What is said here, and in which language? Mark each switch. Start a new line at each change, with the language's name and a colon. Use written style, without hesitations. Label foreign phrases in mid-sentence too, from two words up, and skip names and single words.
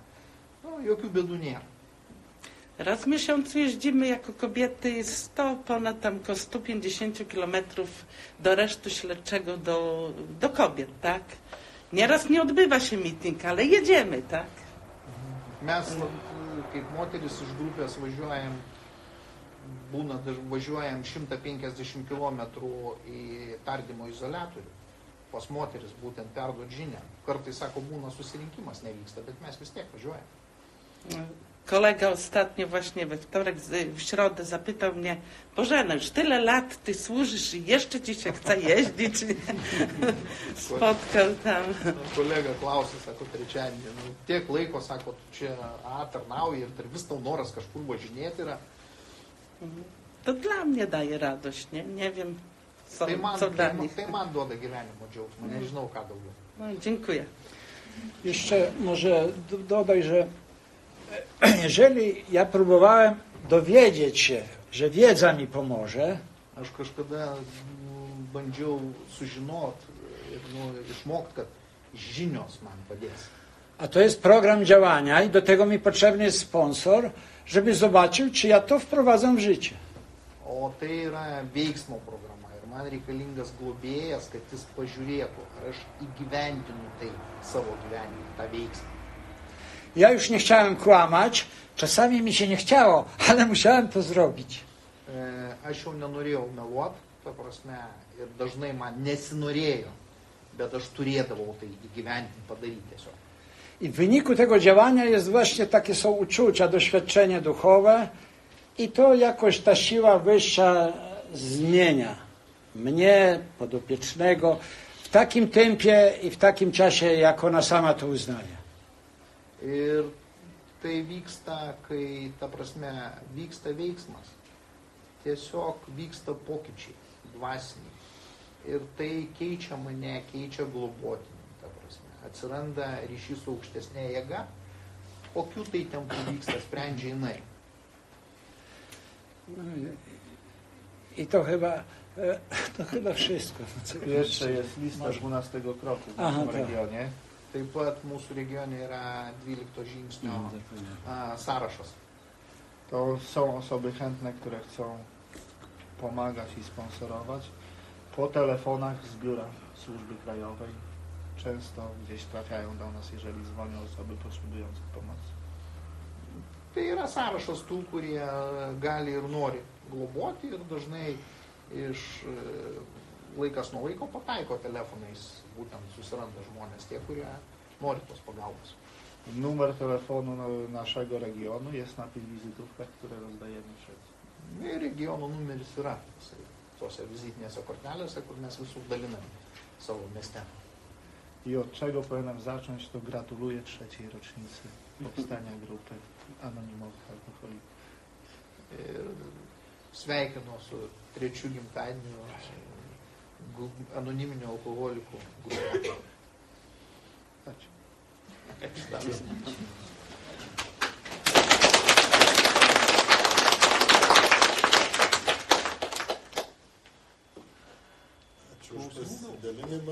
Lithuanian: Jokių bėdų nėra.
Polish: Raz w miesiącu jeździmy jako kobiety ponad tam około 150 kilometrów do reszty śledczego do kobiet, tak? Nieraz nie odbywa się meeting, ale jedziemy, tak?
Lithuanian: Mes, kaip moteris iš grupės važiuojam, važiuojam 150 km į tardymo izoliatorių. Pas moteris būtent perduot žinią. Kartais, sako, būna susirinkimas, nevyksta, bet mes vis tiek važiuojam.
Polish: Kolega ostatnio właśnie w środę zapytał mnie: Bożena, już tyle lat ty służysz i jeszcze ci się chce jeździć. Spotkał tam.
Lithuanian: Kolega klausė, sako, trečiadienį, tiek laiko, sako, tu čia tarnauji ir vis tau noras kažkur važinėti yra.
Polish: To dla mnie daje radość, nie? Nie wiem, co dla nich.
Lithuanian: Tai man duoda gyvenimo džiaugsmą, nežinau ką daugiau.
Polish: No, dziękuję. Jeszcze może dodaj, że jeżeli ja próbowałem dowiedzieć się, że wiedza mi pomoże,
Lithuanian: Aš kažkada bandžiau sužinot ir išmokti, kad žinios man padės.
Polish: a to jest program działania i do tego mi potrzebny jest sponsor, żeby zobaczył, czy ja to wprowadzam w życie.
Lithuanian: O tai yra veiksmo programa ir man reikalingas globėjas, kad jis pažiūrėtų, ar aš įgyvendinu tai savo gyvenime, tą veiksmą.
Polish: Ja już nie chciałem kłamać, czasami mi się nie chciało, ale musiałem to zrobić.
Lithuanian: Aš jau nenorėjau meluot, ta prasme, ir dažnai man nesinorėjo, bet aš turėdavau tai įgyvendinti, padaryti tiesiog.
Polish: I w wyniku tego działania jest właśnie takie są uczucia, doświadczenie duchowe i to jakoś ta siła wyższa zmienia mnie, podopiecznego, w takim tempie i w takim czasie, jak ona sama to uznaje.
Lithuanian: Ir tai vyksta, kai, ta prasme, vyksta veiksmas. Tiesiog vyksta pokyčiai dvasiniai. Ir tai keičia mane, keičia globotinį, ta prasme. Atsiranda ryšys su aukštesnė jėga, kokiu tai tempu vyksta, sprendžia jinai.
Polish: I to chyba wszystko. Jeszcze jest lista 12 kroku w naszym regionie.
Lithuanian: Taip pat mūsų regione yra 12 žingsnio sąrašas.
Polish: To są osoby chętne, które chcą pomagać i sponsorować. Po telefonach z biura Służby Krajowej często gdzieś trafiają do nas, jeżeli dzwonią osoby potrzebujące pomocy.
Lithuanian: Tai yra sąrašas tų, kurie gali ir nori globoti ir dažnai iš laikas nuo laiko pataiko telefonais, būtent susiranda żmonės, tie, kurie nori tos pagalbos.
Polish: Numer telefonu naszego regionu jest na tych wizytówkach, które rozdajemy wszędzie.
Lithuanian: Ir regiono numeris yra tose vizitinėse kortelėse, kur mes visur daliname savo mieste.
Polish: I od czego powinienem zacząć, to gratuluję 3. rocznicy powstania grupy anonimowych alkoholików.
Lithuanian: Ir sveikinu su 3. gimtadieniu anoniminių alkoholikų grupė. Ačiū. Ačiū už pasidalinimą.